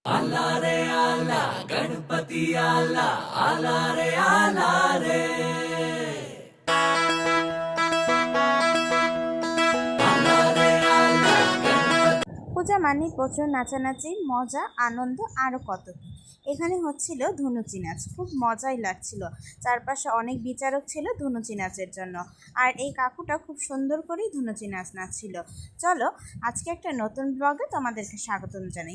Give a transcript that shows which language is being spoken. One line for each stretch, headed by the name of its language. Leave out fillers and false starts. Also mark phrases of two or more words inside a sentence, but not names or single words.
Marathi: आला रे आला गणपती आला आला रे आला रे आला रे आला
Bangla: পূজা মানে প্রচুর নাচানাচি, মজা, আনন্দ আরও কত কী। এখানে হচ্ছিল ধুনুচি নাচ, খুব মজাই লাগছিল। চারপাশে অনেক বিচারক ছিল ধুনুচি নাচের জন্য, আর এই কাকুটা খুব সুন্দর করেই ধুনুচি নাচ নাচছিল। চলো আজকে একটা নতুন ব্লগে তোমাদেরকে স্বাগতম জানাই।